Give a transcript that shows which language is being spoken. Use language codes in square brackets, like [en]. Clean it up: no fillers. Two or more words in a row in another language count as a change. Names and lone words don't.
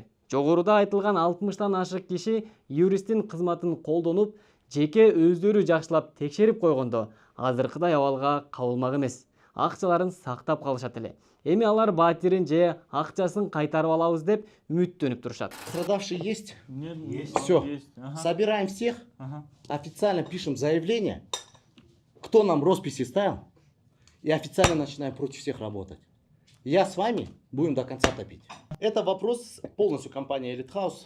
[ky] Жогоруда айтылган 60тан ашык киши юристтин кызматын колдонуп, жеке өздөрү жакшылап текшерип койгондо азыркыдай абалга кабылмак эмес. Акчаларын сактап калышат эле. Эми алар батирин же акчасын кайтарып алабыз деп үмүттөнүп турушат. [ru] Пострадавший есть? Есть. Все. Есть. Ага. Собираем всех, Ага. официально пишем заявление, кто нам росписи ставил, и официально начинаем против всех работать. Я с вами будем до конца топить. Это вопрос полностью компании Элит Хаус.